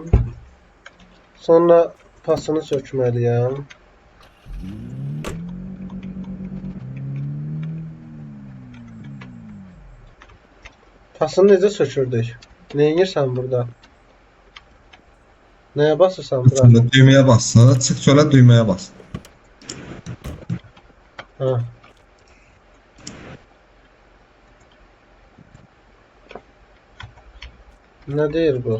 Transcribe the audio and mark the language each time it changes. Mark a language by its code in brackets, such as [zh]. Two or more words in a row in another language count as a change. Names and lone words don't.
[az] Sonra pasını sökməliyəm. Pasını necə sökürdük? Ne edirsən burada? Nəyə basırsan bura? [tr] sonra düğmeye bas. Sana çık şöyle düğmeye bas. [az] Ha. Ne deyir bu?